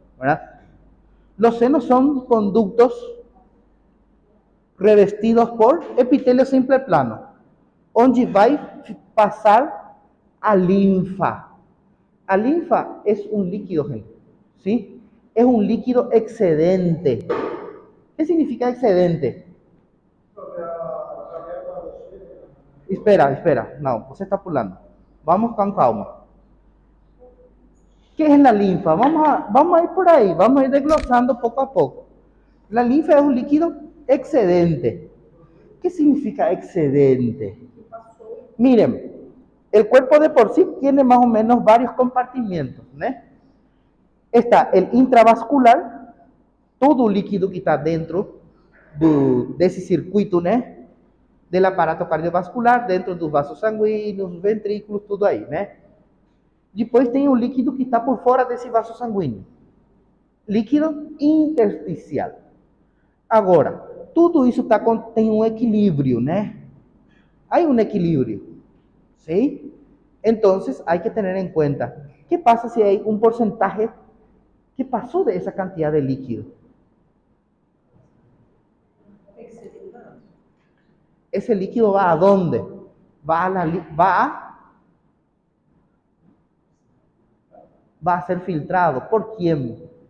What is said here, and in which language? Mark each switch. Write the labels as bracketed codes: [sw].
[es] ¿Verdad? Los senos son conductos revestidos por epitelio simple plano, [pt] onde vai passar a linfa. [es] A linfa es un líquido, gente, ¿sí? Es un líquido excedente. ¿Qué significa excedente? [pt] Espera, no, você está pulando. [es] Vamos con calma. ¿Qué es la linfa? Vamos a ir por ahí, vamos a ir desglosando poco a poco. La linfa es un líquido excedente. ¿Qué significa excedente? Miren, el cuerpo de por sí tiene más o menos varios compartimentos, ¿no? Está el intravascular, [pt] todo o líquido que está dentro desse circuito, né? [es] Del aparato cardiovascular, [pt] dentro dos vasos sanguíneos, ventrículos, tudo aí, né? Depois tem o líquido que está por fora desse vaso sanguíneo. Líquido intersticial. Agora, tudo isso tem um equilíbrio, né? Há um equilíbrio, ¿sí? [es] Entonces hay que tener en cuenta, ¿qué pasa si hay un porcentaje que pasó de esa cantidad de líquido? ¿Ese líquido va a dónde? Va a ser filtrado. ¿Por quién?